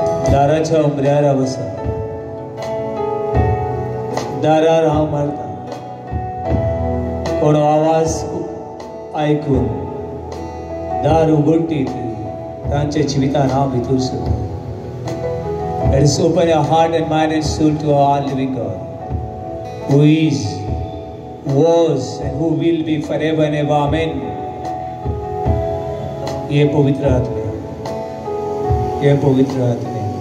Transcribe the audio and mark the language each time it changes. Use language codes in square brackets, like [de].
[kok] दाराच्या उमऱ्यार वसा दारार हांव मारता कोण आवाज आयकून दार उगडटीत तांच्या जिवितान हांव भितर सरता. [en] Let us open our heart and mind and soul to our living God, who is, was and who will be forever and ever. Amen. [kok] ये पवित्र आत्मा, ये पवित्र आत्मा.